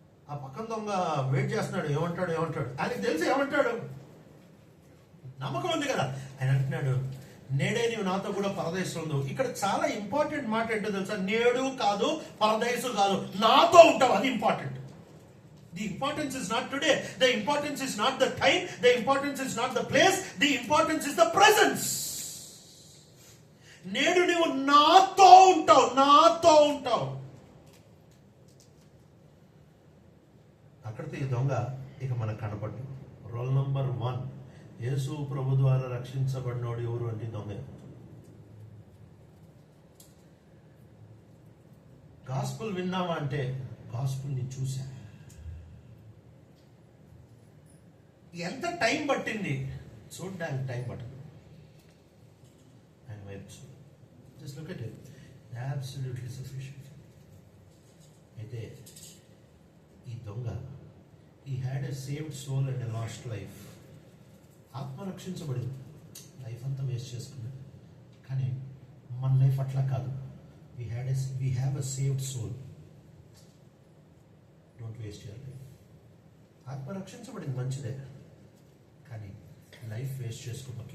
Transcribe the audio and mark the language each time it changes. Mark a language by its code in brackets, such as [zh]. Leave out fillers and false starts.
[te] ఆ పక్కన దొంగ వెయిట్ చేస్తున్నాడు, ఏమంటాడు ఆయనకు తెలిసి ఏమంటాడు, నమ్మకం ఉంది కదా. ఆయన అంటున్నాడు, నేడే నీవు నాతో కూడా పరదేశంలో ఉండు. ఇక్కడ చాలా ఇంపార్టెంట్ మాట ఏంటో తెలుసా? నేడు కాదు, పరదేశం కాదు, నాతో ఉంటావు, అది important. [en] The importance is not today, the importance is not the time, the importance is not the place, the importance is the presence. [te] నేడు నీవు నాతో ఉంటావు. అక్కడితో ఈ దొంగ ఇక మనకు కనపడ్డు. రోల్ నంబర్ 1, యేసు ప్రభు ద్వారా రక్షించబడినోడు ఎవరు అంటే దొంగ. గాస్పుల్ విన్నావా అంటే, గాస్పుల్ని చూసా. ఎంత టైం పట్టింది చూడడానికి? టైం పట్టింది. ఆయన వైపు చూడు, [en] Just look at it, absolutely sufficient. [te] అయితే ఈ దొంగ, [en] he had a saved soul and a lost life. [te] ఆత్మ రక్షించబడింది, లైఫ్ అంతా వేస్ట్ చేసుకున్నాడు. కానీ మన లైఫ్ అట్లా కాదు. [en] we have a saved soul. Don't waste your life. [te] ఆత్మ రక్షించబడింది, మంచిదే, కానీ లైఫ్ వేస్ట్ చేసుకోమాక.